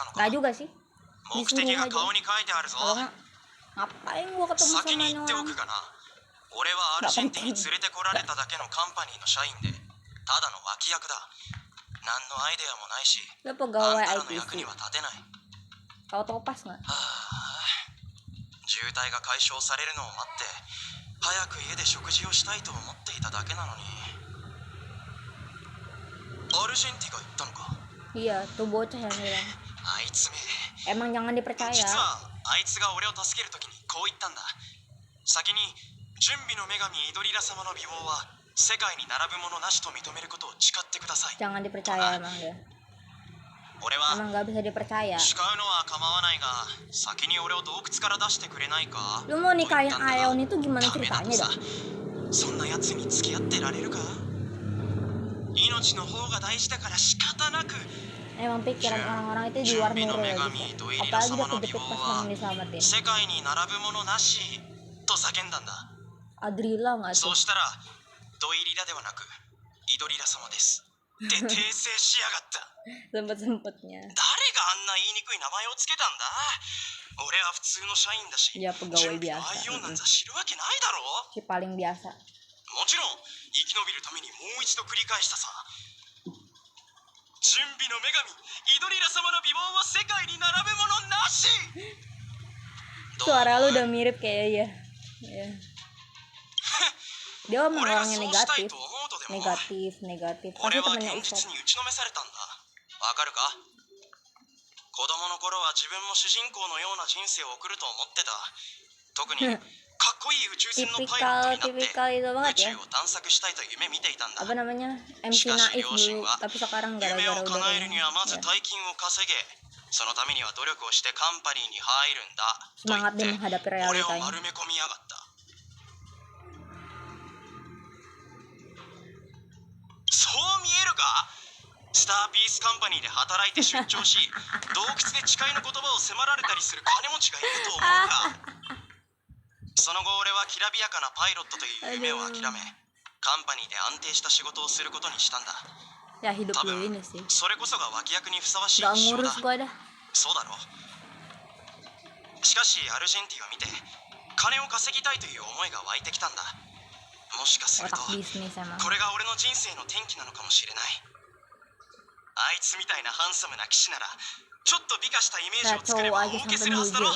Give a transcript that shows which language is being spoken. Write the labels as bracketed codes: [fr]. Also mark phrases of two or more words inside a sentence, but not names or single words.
[id] Nggak juga sih. Disuruh aja. Kalau nggak, ngapain gua ketemu sama ini orang? Nggak penting. Lo pegawai ITC. Kau tau pas nggak? [ja] 渋滞が解消されるのを待って早く家で食事をしたいと思っていただけなのに。アルジェンティが言ったのか。 [id] Iya, tuh bocah yang bilang. [ja] あいつめ。 [id] Emang jangan dipercaya. [ja] 実はあいつが俺を助けるときにこう言ったんだ。先に準備の女神イドリラ様の美貌は世界に並ぶものなしと認めることを誓ってください。 [id] Jangan dipercaya emang dia. Emang nggak bisa dipercaya. [ja] 誓うのは構わないが先に俺を洞窟から出してくれないか。 [id] Lu mau nikahin Aeon itu gimana ceritanya dah? [ja] そんな奴に付き合ってられるか。命の方が大事だから仕方なく。 [id] Emang pikiran orang-orang itu di luar nurul ya gitu. Apalagi udah kejepit pas orang diselamatin. [ja] 世界に並ぶものなしと叫んだんだ。 [id] Adrila nggak tuh? [ja] そうしたらドイリラではなくイドリラ様ですって訂正しやがった。 [id] Sempet-sempetnya. [ja] 誰があんな言いにくい名前をつけたんだ。俺は普通の社員だし、 [id] Ya pegawai [ja] 準備の愛用なんざ知るわけないだろう。 [id] Si paling biasa. [ja] もちろん生き延びるためにもう一度繰り返したさ。準備の女神イドリラ様の美貌は世界に並ぶものなし。 [id] Suara lu udah mirip kayak ya. Dia emang orangnya negatif. Negatif. Pasti temennya Usopp. [ja] わかるか。子供の頃は自分も主人公のような人生を送ると思ってた。特にかっこいい宇宙船のパイロットになって宇宙を探索したいと夢見ていたんだ。 [id] Apa namanya? MC naif dulu, tapi sekarang [ja] 夢 [id] gara-gara [ja] を [id] udah [ja] 叶えるにはまず [id] ya. [ja] 大金を稼げ。そのためには努力をしてカンパニーに入るんだ [id] Semangat dia menghadapi [ja] と言って俺を [id] realitanya. [ja] 丸め込みやがった。そう見えるか。スターピースカンパニーで働いて出張し洞窟で誓いの言葉を迫られたりする金持ちがいると思うか。その後俺はきらびやかなパイロットという夢を諦めカンパニーで安定した仕事をすることにしたんだ。 [id] Ya hidup [ja] 多 [id] gue [ja] 分 [id] ini sih. [ja] それこそが脇役にふさわしい [id] Gak [ja] 仕事 [id] ngurus [ja] だ。 [id] gue dah. [ja] そうだろう。しかしアルジェンティを見て金を稼ぎたいという思いが湧いてきたんだ。もしかすると [id] Otak bisnis emang. [ja] これが俺の人生の転機なのかもしれない。あいつみたいなハンサムな騎士ならちょっと美化したイメージを作れば大受けするはずだろ。